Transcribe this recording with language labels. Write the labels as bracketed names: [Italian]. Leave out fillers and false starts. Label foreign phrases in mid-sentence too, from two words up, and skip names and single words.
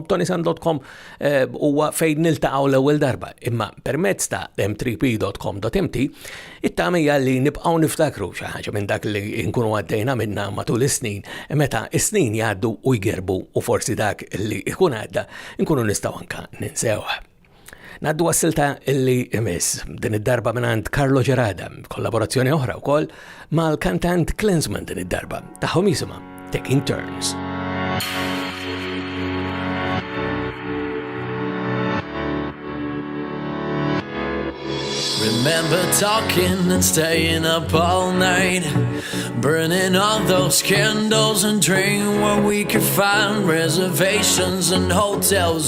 [Maltese] ToniSant.com huwa fejn niltaqgħu l-ewwel darba, imma permezz ta' m3p.com.mt it-tagħmija li nibqgħu niftakru xi ħaġa minn dak li nkunu għaddejna minnha matul is-snin, meta is-snin jgħaddu u jgerbu u forsi dak li jkun għadda nkunu nistgħu anke ninsewha. Naddu għas-silta illi imiss din id-darba minant Carlo Gerada, kollaborazzjoni oħra wkoll mal-kantant Klinsman din id-darba tagħhom jisimha Taking Turns. [English] Remember talking and staying up all night, burning all those candles and dreaming where we could find reservations and hotels.